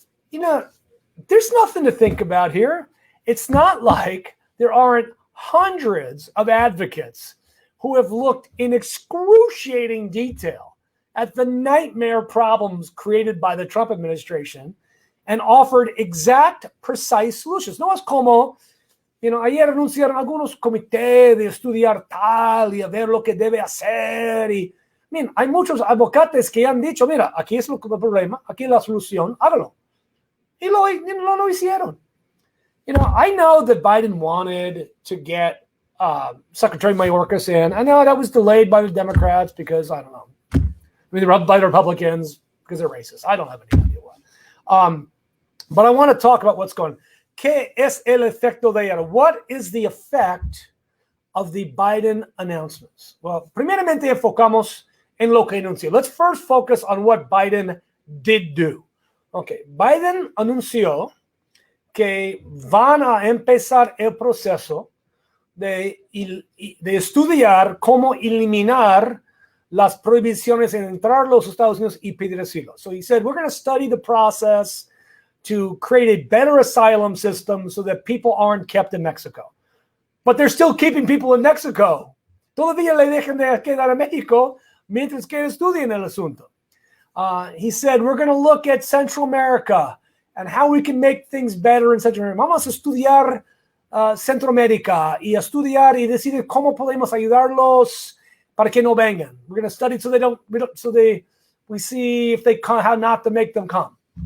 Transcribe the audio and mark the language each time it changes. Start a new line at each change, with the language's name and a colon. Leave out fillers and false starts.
English: You know, there's nothing to think about here. It's not like there aren't hundreds of advocates who have looked in excruciating detail at the nightmare problems created by the Trump administration and offered exact, precise solutions.
Spanish: No es como, ayer anunciaron algunos comités de estudiar tal y a ver lo que debe hacer. Y, hay muchos abogados que han dicho, mira, aquí es el problema, aquí es la solución, hágalo. Y lo hicieron.
English: I know that Biden wanted to get Secretary Mayorkas in. I know that was delayed by the Democrats because, I don't know, by the Republicans because they're racist. I don't have any idea why. But I want to talk about what's going on.
Spanish: ¿Qué es el efecto de ella?
English: What is the effect of the Biden announcements? Well,
Spanish: primeramente enfocamos en lo que anunció.
English: Let's first focus on what Biden did do.
Spanish: Okay, Biden anunció que van a empezar el proceso de estudiar cómo eliminar las prohibiciones en entrar a los Estados Unidos y pedir asilo.
English: So he said, we're going to study the process to create a better asylum system so that people aren't kept in Mexico. But they're still keeping people in Mexico.
Spanish: Todavía le dejan de quedar en México mientras que estudien el asunto.
English: He said, we're going to look at Central America and how we can make things better in Central America.
Spanish: Vamos a estudiar Centroamérica y estudiar y decidir cómo podemos ayudarlos para que no vengan.
English: We're going to study we see if they come, how not to make them come.